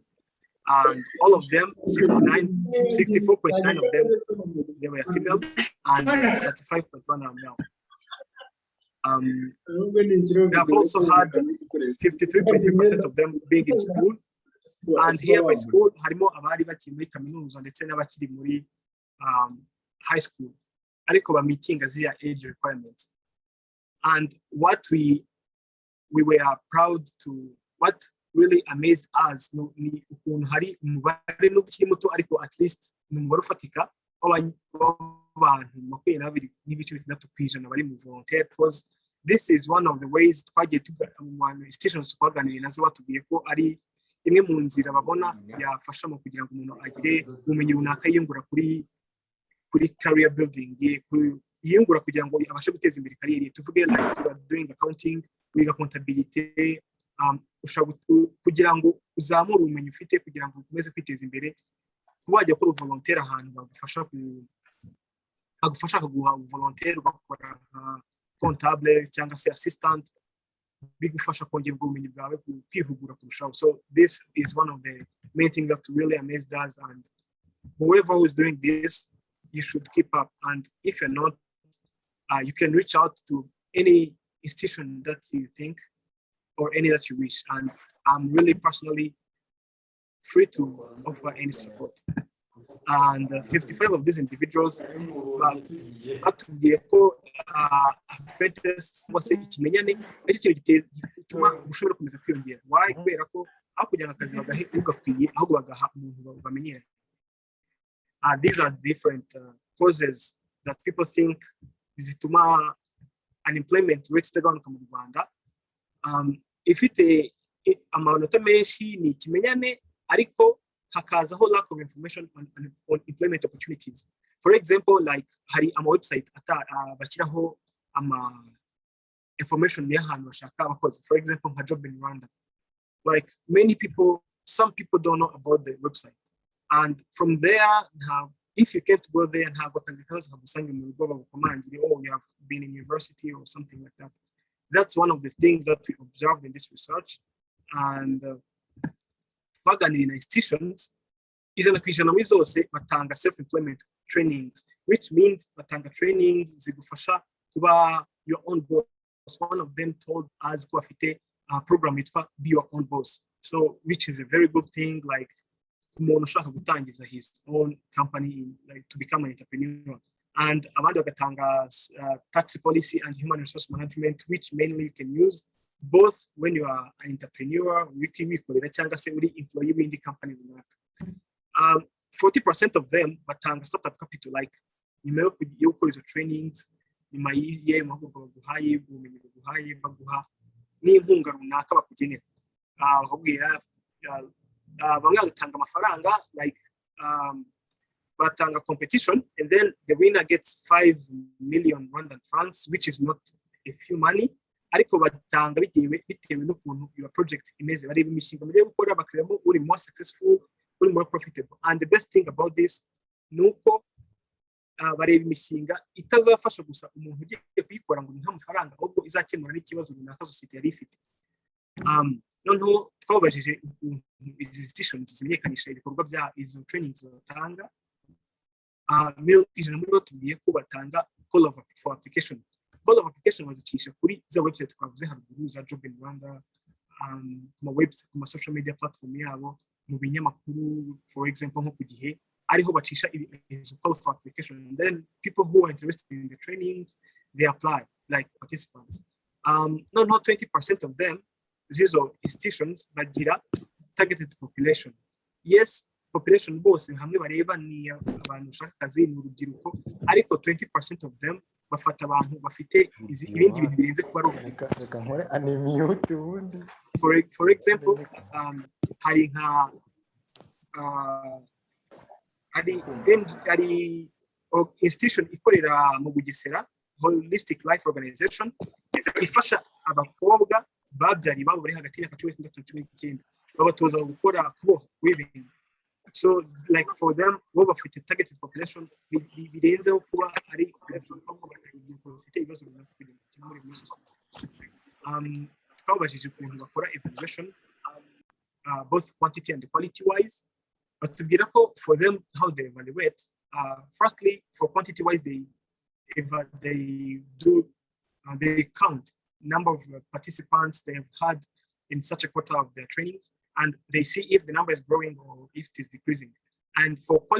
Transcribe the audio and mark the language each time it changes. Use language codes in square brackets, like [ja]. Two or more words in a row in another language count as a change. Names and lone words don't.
[en] And all of them, 64.9 of them, they were females, and 35.1 are male. We have also had 53.3% of them being in school, and here by school, [rw] harimo abari bakiri muri kaminuza ndetse n'abakiri muri [en] high school, [rw] ariko ba meeting ziriya [en] age requirements. And what we were proud to, what really amazed us [rw] ni ukuntu hari umubare n'ukiri muto ariko [en] at least [rw] ni umubare ufatika w'abantu 22% bari mu volunteer, [en] because this is one of the ways [rw] twagiye mu institutions twaganiriye nazo batubwiye ko ari imwe mu nzira babona yafasha mu kugira ngo umuntu agire ubumenyi runaka yiyungura kuri [en] career building, [rw] yiyungura kugira ngo abashe guteza imbere kariyeri. [en] Tuvuge like you are doing accounting, [rw] wiga accountability, kugira ngo uzamure ubumenyi ufite kugira ngo ukomeze kwiteza imbere. Kuba wajya gukora volunteer ahantu bagufasha kuguha volunteer ugakora comptable cyangwa se assistant, bigufasha kongera ubumenyi bwawe kwihugura kurushaho. [en] So this is one of the main things that really amazed us, and whoever who is doing this, you should keep up. And if you're not, you can reach out to any institution that you think or any that you wish, and I'm really personally free to offer any support. And 55 of these individuals [rw] batubwiye ko apprentice cyangwa se ikimenyane nicyo kintu gituma ushobora komeza kwiyongera. Why? Kubera ko aho kugira akazi bagahe ugakwiye ahubwo bagaha umuntu bamenyera. [en] These are different causes that people think zituma unemployment rate [rw] itagabanuka mu Rwanda. Ifite amanota menshi ni ikimenyane, ariko hakazaho [en] lack of information on employment opportunities. For example, like [rw] hari website bashyiraho information y'ahantu bashaka abakozi. [en] For example, nka job in Rwanda. Like some people don't know about the website, and from there, if you can't go there and have [rw] akazi kaza kagusanga mu rugo bagukomangire, [en] oh, you have been in university or something like that. That's one of the things that we observed in this research. And in institutions, [rw] ijana ku ijana muri zose batanga [en] self-employment trainings, which means [rw] batanga trainings zigufasha kuba [en] your own boss. One of them told us [rw] ko afite program yitwa [en] Be Your Own Boss, so which is a very good thing, like [rw] umuntu ushaka gutangiza [en] his own company, like to become an entrepreneur. And [rw] abandi bagatanga [en] tax policy and human resource management, which mainly you can use both when you are an entrepreneur, [rw] wikorera cyangwa se uri employee w'indi company runaka. [en] 40% of them [rw] batanga [en] startup capital, [rw] like nyuma yo gukora izo trainings, nyuma y'iyo mahugurwa baguhaye, ubumenyi baguhaye, baguha n'inkunga runaka bakugenera. Bakubwira bamwe batanga amafaranga, [en] like [rw] batanga competition, [en] and then the winner gets 5 million Rwandan francs, which is not a few money. [rw] Ariko batanga bitewe n'ukuntu [en] your project [rw] imeze, bareba imishinga muri gukora bakaremo uri [en] more successful, [rw] uri [en] more profitable. And the best thing about this [rw] nuko bareba imishinga itazafasha gusa umuntu ugiye kuyikora ngo nta mafaranga, ahubwo izakemura n'ikibazo runaka society yari ifite. Noneho twabajije izi institutions zimenyekanisha ibikorwa bya izo trainings batanga. 100% muri bo tugiye ko batanga [en] call for application. [rw] Call of application bazicisha kuri za website twavuze haruguru za Job in Rwanda, kuma website, kuma [en] social media platform [rw] yabo, mu binyamakuru, [en] for example [rw] nko ku Gihe, ariho bacisha izo [en] call for application. And then people who are interested in the trainings, they apply like participants. No, 20% of them, these are institutions bagira targeted population. [rw] Yes, population bose hamwe bareba ni abantu bashaka akazi mu rubyiruko, ariko [en] 20% of them [rw] bafata abantu bafite ibindi bintu birenze kuba ari. For example, hari nka hari institution ikorera mu Bugesera, Holistic Life Organization, ifasha abakobwa babyari babo bari hagati ya 16 na 19, babatoza gukora weaving. [en] So like for them, [rw] bo bafite [en] targeted population [rw] birenzeho kuba ari bafite ibibazo runaka kugira ngo muri society. Twabajije ukuntu bakora evaluation, [en] both quantity and quality wise, but to for them how they evaluate. Firstly, for quantity wise, they count number of participants they have had in such a quarter of their trainings, and they see if the number is growing or if it is decreasing.